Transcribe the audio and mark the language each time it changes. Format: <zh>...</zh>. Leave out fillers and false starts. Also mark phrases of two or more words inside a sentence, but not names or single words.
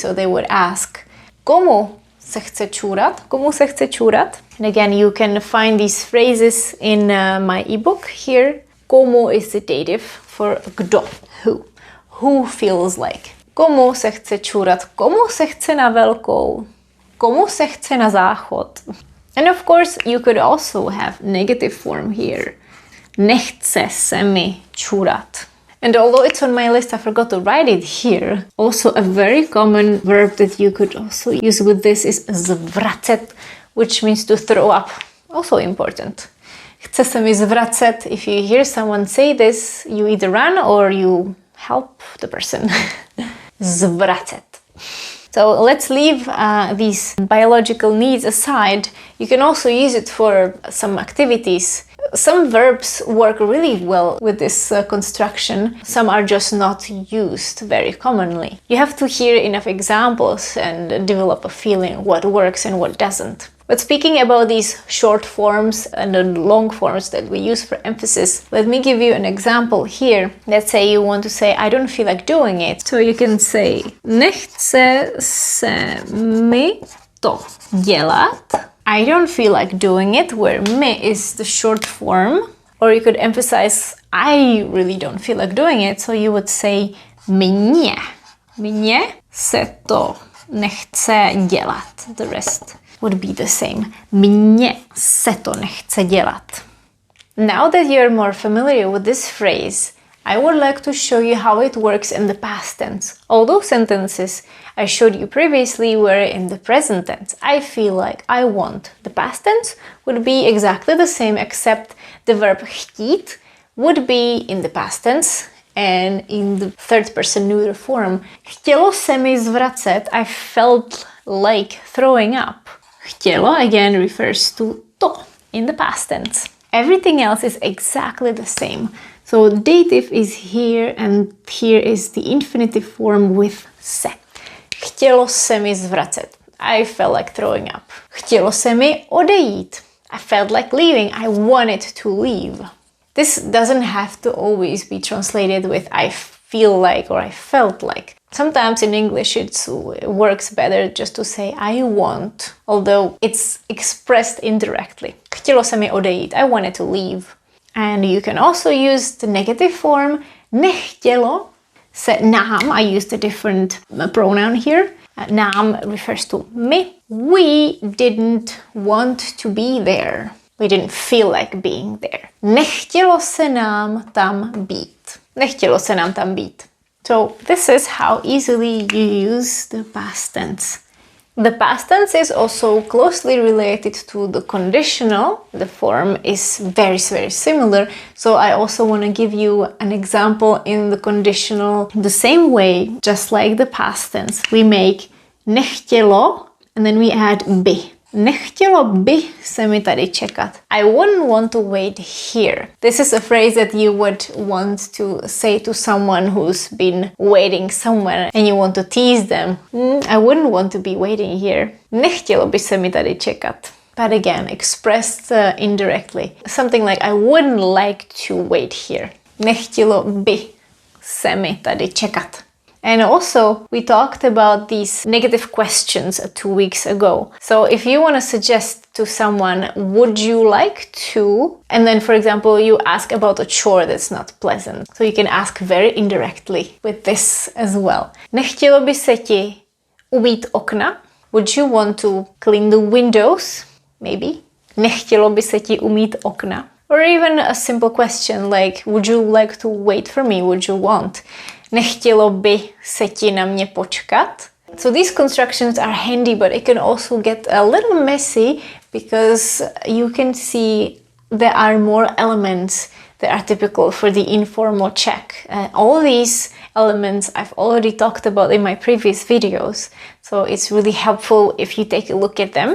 <en>So they would ask,</en> <cs>komu se chce čůrat? Komu se chce čůrat?</cs> <en>And again, you can find these phrases in my ebook here. Komu is the dative for kdo, who. Who feels like.</en> <cs>Komu se chce čůrat? Komu se chce na velkou? Komu se chce na záchod?</cs> <en>And of course, you could also have negative form here.</en> <cs>Nechce se mi čůrat.</cs> <en>And although it's on my list, I forgot to write it here. Also, a very common verb that you could also use with this is zvracet, which means to throw up. Also important.</en> <cs>Chce se mi zvracet.</cs> <en>If you hear someone say this, you either run or you help the person. Zvracet. So let's leave these biological needs aside. You can also use it for some activities. Some verbs work really well with this construction. Some are just not used very commonly. You have to hear enough examples and develop a feeling what works and what doesn't. But speaking about these short forms and the long forms that we use for emphasis, let me give you an example here. Let's say you want to say, I don't feel like doing it. So you can say,</en> <cs>nechce se mi to dělat.</cs> <en>I don't feel like doing it, where me is the short form. Or you could emphasize, I really don't feel like doing it. So you would say,</en> <cs>mně. Mně se to nechce dělat.</cs> <en>The rest would be the same.</en> <cs>Mně se to nechce dělat.</cs> <en>Now that you're more familiar with this phrase, I would like to show you how it works in the past tense. All those sentences I showed you previously were in the present tense. I feel like, I want. The past tense would be exactly the same, except the verb chtít would be in the past tense and in the third person neuter form.</en> <cs>Chtělo se mi zvracet.</cs> <en>I felt like throwing up. Chtělo again refers to to in the past tense. Everything else is exactly the same. So dative is here and here is the infinitive form with se.</en> <cs>Chtělo se mi zvracet.</cs> <en>I felt like throwing up.</en> <cs>Chtělo se mi odejít.</cs> <en>I felt like leaving. I wanted to leave. This doesn't have to always be translated with I feel like or I felt like. Sometimes in English it works better just to say I want, although it's expressed indirectly.</en> <cs>Chtělo se mi odejít.</cs> <en>I wanted to leave. And you can also use the negative form</en> <cs>nechtělo se nám.</cs> <en>I used a different pronoun here. Nám refers to me. We didn't want to be there. We didn't feel like being there. Nechtělo se nám tam být. Nechtělo se nám tam být. So this is how easily you use the past tense. The past tense is also closely related to the conditional. The form is very similar. So I also want to give you an example in the conditional the same way, just like the past tense. We make nechtělo and then we add by.</en> <cs>Nechtělo by se mi tady čekat.</cs> <en>I wouldn't want to wait here. This is a phrase that you would want to say to someone who's been waiting somewhere and you want to tease them. I wouldn't want to be waiting here.</en> <cs>Nechtělo by se mi tady čekat.</cs> <en>But again, expressed indirectly. Something like I wouldn't like to wait here.</en> <cs>Nechtělo by se mi tady čekat.</cs> <en>And also, we talked about these negative questions 2 weeks ago. So if you want to suggest to someone, would you like to? And then, for example, you ask about a chore that's not pleasant. So you can ask very indirectly with this as well.</en> <cs>Nechtělo by se ti umýt okna?</cs> <en>Would you want to clean the windows? Maybe. Nechtělo by se ti umýt okna? Or even a simple question like, would you like to wait for me? Would you want?</en> <cs>Nechtělo by se ti na mě počkat?</cs> <en>So these constructions are handy, but it can also get a little messy because you can see there are more elements that are typical for the informal Czech. All these elements I've already talked about in my previous videos, so it's really helpful if you take a look at them.</en>